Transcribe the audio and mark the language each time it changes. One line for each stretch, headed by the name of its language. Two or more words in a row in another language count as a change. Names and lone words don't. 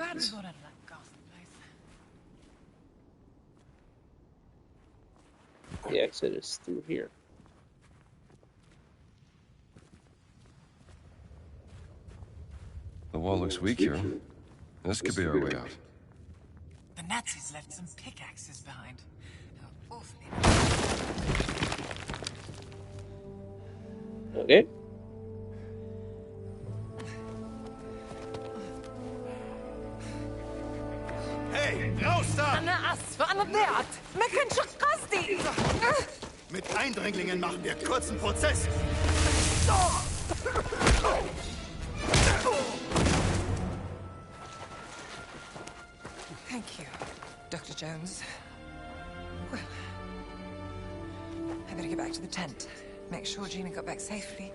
English: Glad we got out of that ghastly place. the exit is through here. The wall looks weak here. This could be our way out. The Nazis left some pickaxes behind. How awfully. Okay.
German: Hey, raus da!
Arabic: أنا آسفة أنا ضيعت ما كانش قصدي.
German: Mit Eindringlingen machen wir kurzen Prozess.
English: Thank you, Dr. Jones. Well, I better get back to the tent. Make sure Gina got back safely.